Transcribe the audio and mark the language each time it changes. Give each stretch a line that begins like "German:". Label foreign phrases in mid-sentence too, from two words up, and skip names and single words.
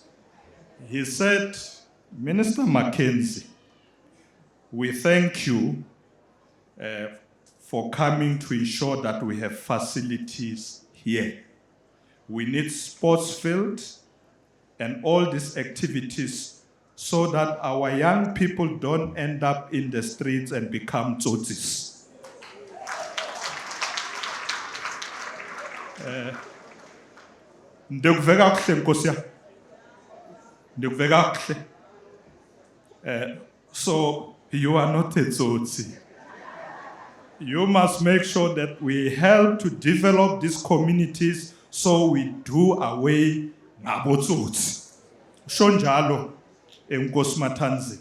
English: He said, Minister Mackenzie, we thank you for coming to ensure that we have facilities here. We need sports fields and all these activities so that our young people don't end up in the streets and become tsotsis.
Xhosa: Ndikuveka kuhle Nkosi yami. Ndikuveka kuhle.
English: So you are not a tsotsi. you must make sure that we help to develop these communities so we do away nabotsotsi.
Xhosa: Shonjalo, Enkosi Matanzi.